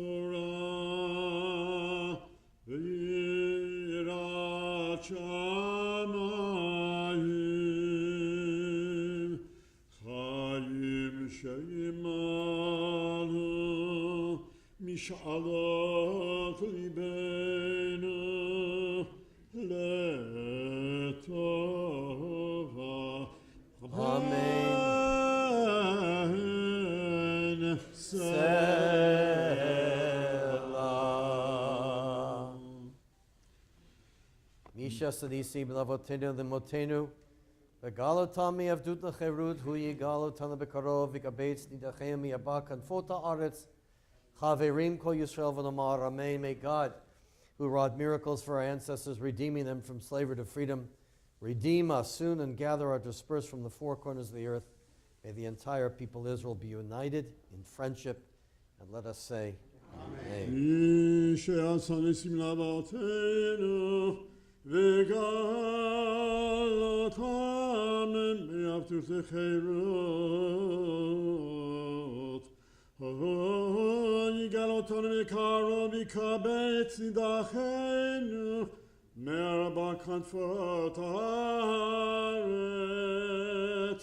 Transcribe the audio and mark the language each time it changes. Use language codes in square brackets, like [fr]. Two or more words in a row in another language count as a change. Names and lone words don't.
[he] תורה ויראת שמיים, חיים שימלאו משאלות ליבנו לטובה. Amen. Selah. מי שעשה ניסים לאבותינו ולאמותינו וגאל אותם מעבדות לחירות הוא יגאל אותנו בקרוב ויקבץ נידחינו מארבע כנפות הארץ חברים כל ישראל ונאמר אמן. [en] May God, who wrought miracles for our ancestors, redeeming them from slavery to freedom, redeem us soon and gather our dispersed from the four corners of the earth. May the entire people of Israel be united in friendship, and let us say, Amen. [he] מי שעשה ניסים לאבותינו וגאל אותם מעבדות לחירות, יגאל אותנו מקרוב יקבץ נידחנו מארבע כנפות הארץ.